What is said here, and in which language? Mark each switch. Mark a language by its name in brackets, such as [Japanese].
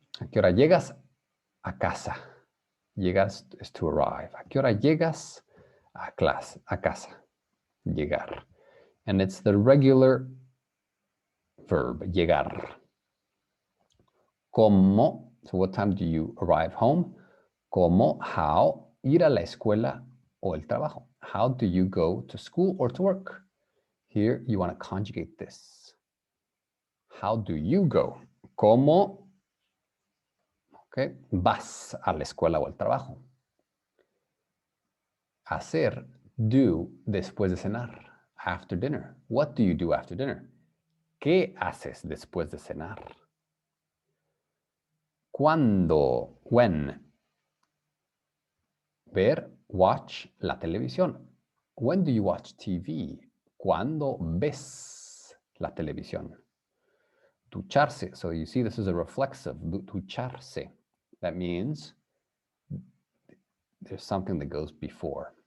[Spanish] ¿A qué hora llegas a casa? Llegas [English] is to arrive. [Spanish] ¿A qué hora llegas a casa? Llegar. [English] And it's the regular verb, llegar. ¿Cómo? So what time do you arrive home? [Spanish] ¿Cómo? [English] How? [Spanish] Ir a la escuela o el trabajo. [English] How do you go to school or to work? Here you want to conjugate this. How do you go? ¿Cómo? Okay. [Spanish] Vas a la escuela o al trabajo. Hacer, do, después de cenar. [English] After dinner. What do you do after dinner? [Spanish] ¿Qué haces después de cenar? ¿Cuándo? [English] When? Ver, watch la televisión. When do you watch TV? [Spanish] ¿Cuándo ves la televisión? Ducharse. [English] So you see this is a reflexive. Ducharse. That means there's something that goes before.